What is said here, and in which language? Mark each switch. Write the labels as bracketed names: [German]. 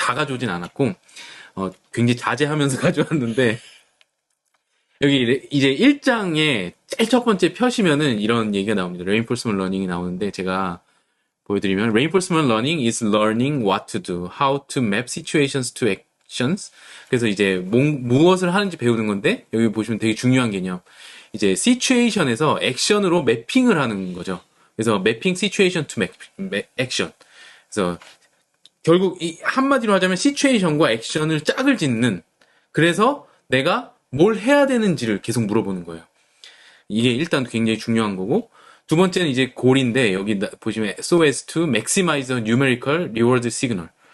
[Korean] 다 가져오진 않았고, 굉장히 자제하면서 가져왔는데, 여기 이제 1장에 제일 첫 번째 펴시면은 이런 얘기가 나옵니다. [English] Reinforcement Learning이 [Korean] 나오는데, 제가 보여드리면 [English] Reinforcement Learning is learning what to do, how to map situations to actions. [Korean] 그래서 이제 무엇을 하는지 배우는 건데 여기 보시면 되게 중요한 개념. 이제 situation에서 액션으로 매핑을 하는 거죠. 그래서 [English] mapping situation to action. [Korean] 그래서 결국 이 한마디로 하자면 situation과 액션을 짝을 짓는. 그래서 내가 뭘 해야 되는지를 계속 물어보는 거예요. 이게 일단 굉장히 중요한 거고 두 번째는 이제 골인데 여기 보시면 [English] so as to maximize the numerical reward signal.